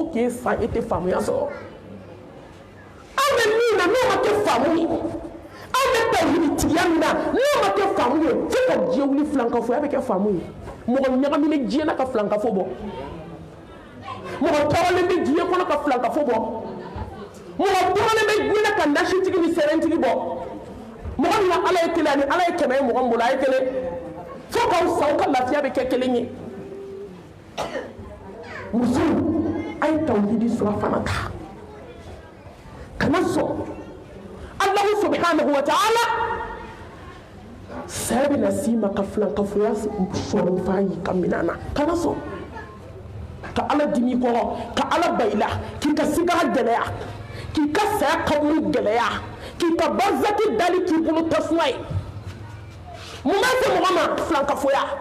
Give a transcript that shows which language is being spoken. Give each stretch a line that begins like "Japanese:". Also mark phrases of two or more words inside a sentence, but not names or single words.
Bambara: k'e sa e tɛ faamuya sɔrɔ aw bɛ min na n'o ma kɛ faamu ye aw bɛ tawhiditigiya min na n'o ma kɛ faamu ye fo ka diɲɛ wuli filankafɔya bɛ kɛ faamu ye mɔgɔ ɲagaminen diɲɛ na ka filankafo bɔ mɔgɔ tɔɔrɔlen bɛ diɲɛ kɔnɔ ka filankafo bɔ mɔgɔ tɔɔrɔlen bɛ diɲɛ na ka nasitigi ni sɛrɛntigi bɔ mɔgɔ min na Ala ye kelen ani Ala ye kɛmɛ ye mɔgɔ min bolo a ye kelen fo k'aw sa aw ka lafiya bɛ kɛ kelen ye musow a ye tawhidi sura fana ta kana sɔn
Arabic: الله سبحانه وتعالى
Bambara: saya bɛna s'i ma ka filankafoya sɔrɔ fa yi ka minɛn na kana sɔn ka Ala dimi kɔrɔ ka Ala ba i la k'i ka sigara gɛlɛya k'i ka saya kaburu gɛlɛya k'i ka barzaki dali k'i bolo tasuma ye mun b'a se mɔgɔ ma filankafoya